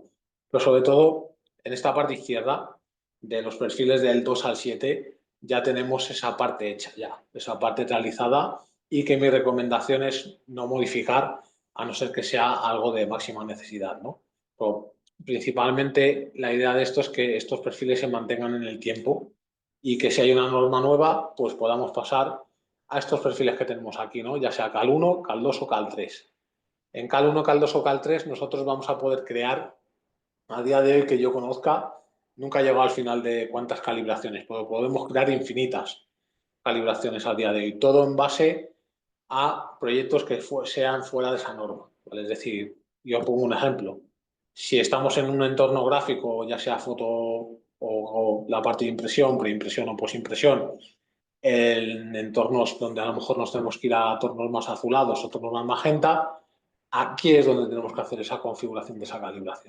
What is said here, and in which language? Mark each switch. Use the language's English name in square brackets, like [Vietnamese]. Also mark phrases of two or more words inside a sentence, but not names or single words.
[Spanish] Pero sobre todo, en esta parte izquierda, de los perfiles del 2 al 7, ya tenemos esa parte hecha ya, esa parte realizada, y que mi recomendación es no modificar, a no ser que sea algo de máxima necesidad, ¿no? Pero principalmente la idea de esto es que estos perfiles se mantengan en el tiempo y que si hay una norma nueva, pues podamos pasar a estos perfiles que tenemos aquí, ¿no?, ya sea CAL 1, CAL 2 o CAL 3. En Cal 1, Cal 2 o Cal 3 nosotros vamos a poder crear, a día de hoy que yo conozca, nunca he llegado al final de cuántas calibraciones, pero podemos crear infinitas calibraciones a día de hoy, todo en base a proyectos que sean fuera de esa norma, ¿vale? Es decir, yo pongo un ejemplo. Si estamos en un entorno gráfico, ya sea foto o la parte de impresión, preimpresión o posimpresión, en entornos donde a lo mejor nos tenemos que ir a tonos más azulados o tonos más magenta, aquí es donde tenemos que hacer esa configuración de esa calibración.